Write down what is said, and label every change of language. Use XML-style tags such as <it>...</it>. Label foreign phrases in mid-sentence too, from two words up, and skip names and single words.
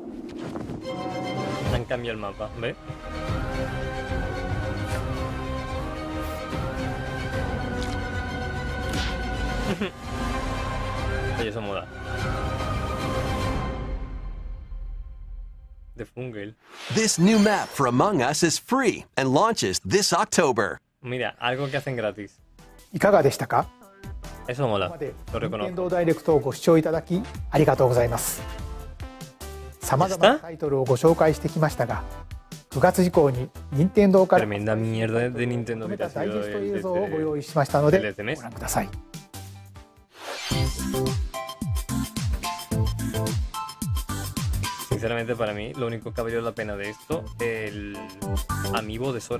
<es>Han cambiado el mapa, ¿ves? Oye, eso mola. De Fungal.</es> <en>This new map for Among Us is free and launches this October.</en> <es>Mira, algo que hacen gratis.</es> <ja>いかがでしたか？</ja> <es>Eso</es> <ja>ここ</ja> <es>mola.</es> <ja>まで</ja> <es>Lo</es> <ja>任</ja> <es>reconozco.</es> <ja>天堂ダイレクトをご視聴いただきありがとうございます。さまざまなタイトルをご紹介してきましたが、9月以降に任天堂から</ja> <es>Tremenda mierda de Nintendo</es> <ja>込め</ja> <es>que</es> <ja>た</ja> <es>ha</es> <ja>ダイジェ</ja> <es>sido</es> <ja>スト</ja> <es>el</es> <ja>映像をご</ja> <es>de</es> <ja>用意しましたので</ja> <es>el este mes.</es> <ja>ご覧ください。</ja> <es>Sinceramente, para mí, lo único que ha valido la pena de esto, el amiibo de Sora.</es>